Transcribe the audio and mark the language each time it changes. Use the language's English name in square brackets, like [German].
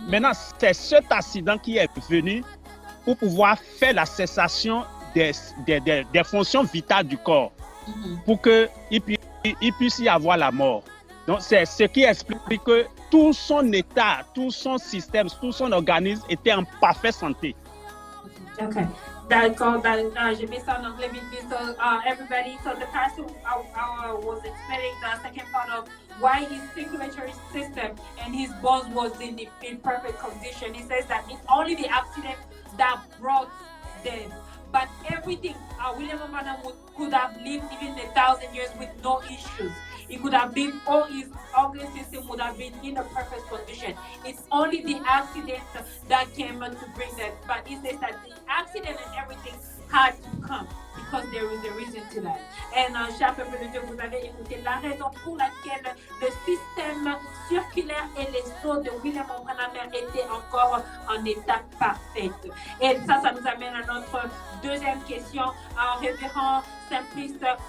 [French] Maintenant, c'est cet accident qui est venu pour pouvoir faire la cessation des fonctions vitales du corps, pour qu'il puisse y avoir la mort. Donc, c'est ce qui explique que tout son état, tout son système, tout son organisme était en parfaite santé. Ok. D'accord, je mets ça en anglais, [English] so everybody, so the pastor was explaining the second part of why his circulatory system and his bones was in perfect condition. He says that it's only the accident that brought them. But everything, William Branham could have lived even 1,000 years with no issues. He could have been, all his organ system would have been in a perfect condition. It's only the accident that came to bring that. But he says that the accident and everything had to come because there is a reason to that. [French] And cher peuple de Dieu, vous avez écouté la raison pour laquelle le système circulaire et les os de William Branham étaient encore en état parfait. Et ça nous amène à notre deuxième question, révérend simpliste.